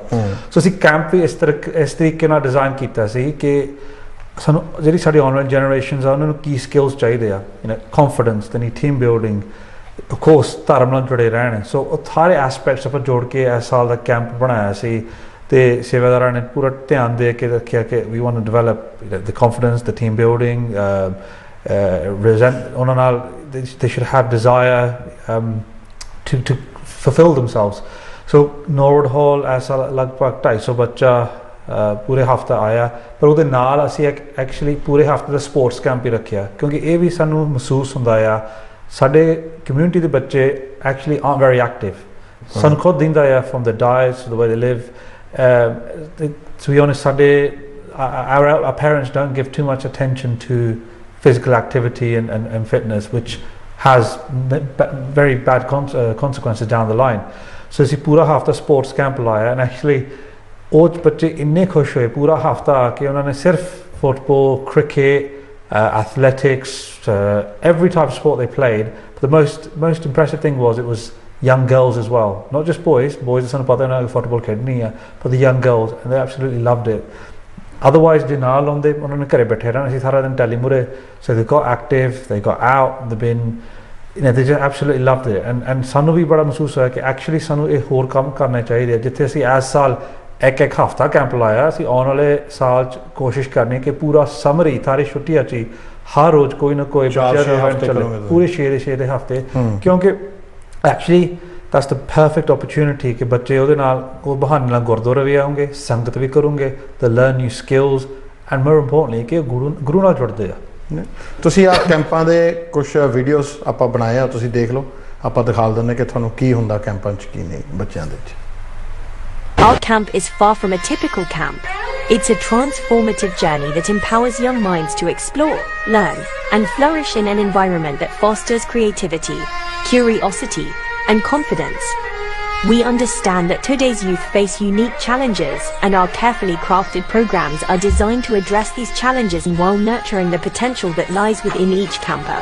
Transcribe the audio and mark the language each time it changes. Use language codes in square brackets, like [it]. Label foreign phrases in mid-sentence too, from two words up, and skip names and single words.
[pa] ਸੋ ਅਸੀਂ ਕੈਂਪ ਵੀ ਇਸ ਤਰੀਕੇ ਨਾਲ ਡਿਜ਼ਾਈਨ ਕੀਤਾ ਸੀ ਕਿ ਸਾਨੂੰ ਜਿਹੜੀ ਸਾਡੀ ਆਉਣ ਵਾਲੀ ਜਨਰੇਸ਼ਨਸ ਆ ਉਹਨਾਂ ਨੂੰ ਕੀ ਸਕਿੱਲਸ ਚਾਹੀਦੇ ਆ, ਕੌਨਫੀਡੈਂਸ, ਤੇ ਨਹੀਂ [en] team building, [pa] ਅਫਕੋਰਸ ਧਰਮ ਨਾਲ ਜੁੜੇ ਰਹਿਣ। ਸੋ ਉਹ ਸਾਰੇ ਐਸਪੈਕਟਸ ਆਪਾਂ ਜੋੜ ਕੇ ਇਸ ਸਾਲ ਦਾ ਕੈਂਪ ਬਣਾਇਆ ਸੀ ਤੇ ਸੇਵਾਦਾਰਾਂ ਨੇ ਪੂਰਾ ਧਿਆਨ ਦੇ ਕੇ ਰੱਖਿਆ ਕਿ [en] we want to develop the confidence, the team building, [pa] ਉਹਨਾਂ ਨਾਲ [en] they should have desire to fulfill themselves. [pa] So Norwood Hall [hi] ऐसा लगभग 250 बच्चा पूरे हफ्ता आया, पर [pa] ਉਹਦੇ ਨਾਲ ਅਸੀਂ ਐਕਚੁਅਲੀ ਪੂਰੇ ਹਫਤੇ ਦਾ [en] sports camp [pa] ਹੀ ਰੱਖਿਆ ਕਿਉਂਕਿ ਇਹ ਵੀ ਸਾਨੂੰ ਮਹਿਸੂਸ ਹੁੰਦਾ ਆ ਸਾਡੇ ਕਮਿਊਨਿਟੀ ਦੇ ਬੱਚੇ ਐਕਚੁਅਲੀ [en] aren't very active. [pa] ਸਾਨੂੰ ਖੁਦ ਦਿੰਦਾ ਆ [en] from the diets to the way they live. To be honest, our parents don't give too much attention to physical activity and fitness, which has very bad consequences down the line. [pa] So ਅਸੀਂ ਪੂਰਾ ਹਫਤਾ [en] sports camp [pa] ਲਾਇਆ [en] and actually [pa] ਉਹ ਬੱਚੇ ਇੰਨੇ ਖੁਸ਼ ਹੋਏ ਪੂਰਾ ਹਫਤਾ ਆ ਕੇ ਉਹਨਾਂ ਨੇ ਸਿਰਫ [en] football cricket athletics every type of sport they played, but the most impressive thing was it was young girls as well, not just boys [pa] ਸਾਨੂੰ ਪਤਾ ਉਹਨਾਂ ਨੇ ਫੁੱਟਬਾਲ ਖੇਡਣੀ ਆ, [en] but the young girls, and they absolutely loved it. [pa] Otherwise ਜੇ ਨਾਲ ਲਾਉਂਦੇ ਉਹਨਾਂ ਨੇ ਘਰੇ ਬੈਠੇ ਰਹਿਣਾ ਸੀ ਸਾਰਾ ਦਿਨ ਟੈਲੀ ਮੂਹਰੇ. [en] So they got active, they got out, they've been, you know, they just absolutely loved it. [pa] And ਸਾਨੂੰ ਵੀ ਬੜਾ ਮਹਿਸੂਸ ਹੋਇਆ ਕਿ actually ਸਾਨੂੰ ਇਹ ਹੋਰ ਕੰਮ ਕਰਨੇ ਚਾਹੀਦੇ ਆ. ਜਿੱਥੇ ਅਸੀਂ ਇਸ ਸਾਲ ਇੱਕ ਹਫਤਾ ਕੈਂਪ ਲਾਇਆ, ਅਸੀਂ ਆਉਣ ਵਾਲੇ ਸਾਲ 'ਚ ਕੋਸ਼ਿਸ਼ ਕਰਨੀ ਕਿ ਪੂਰਾ ਸਮਰ ਹੀ ਸਾਰੀ ਛੁੱਟੀਆਂ 'ਚ ਹੀ ਹਰ ਰੋਜ਼ ਕੋਈ ਨਾ ਕੋਈ ਬੱਚਿਆਂ ਦਾ ਇਵੈਂਟ ਚੱਲੇ ਪੂਰੇ 6 ਦੇ ਹਫਤੇ, ਕਿਉਂਕਿ [en] actually that's the perfect opportunity [pa] ਕਿ ਬੱਚੇ ਉਹਦੇ ਨਾਲ ਉਹ ਬਹਾਨੇ ਨਾਲ ਗੁਰਦੁਆਰੇ ਵੀ ਆਉਂਗੇ, ਸੰਗਤ ਵੀ ਕਰੂੰਗੇ, [en] they learn new skills and more importantly [pa] ਕਿ ਗੁਰੂ ਨਾਲ ਜੁੜਦੇ ਆ. ਤੁਸੀਂ ਆ ਕੈਂਪਾਂ ਦੇ ਕੁਝ ਵੀਡੀਓਜ਼ ਆਪਾਂ ਬਣਾਏ ਆ, ਤੁਸੀਂ ਦੇਖ ਲਓ, ਆਪਾਂ ਦਿਖਾ ਦਿੰਦੇ ਕਿ ਤੁਹਾਨੂੰ ਕੀ ਹੁੰਦਾ ਕੈਂਪਾਂ 'ਚ ਕੀ ਨਹੀਂ ਬੱਚਿਆਂ ਦੇ ਵਿੱਚ. [en] Our camp is far from a typical camp. It's a transformative journey that empowers young minds to explore, learn, and flourish in an environment that fosters creativity, curiosity, and confidence. We understand that today's youth face unique challenges, and our carefully crafted programs are designed to address these challenges while nurturing the potential that lies within each camper.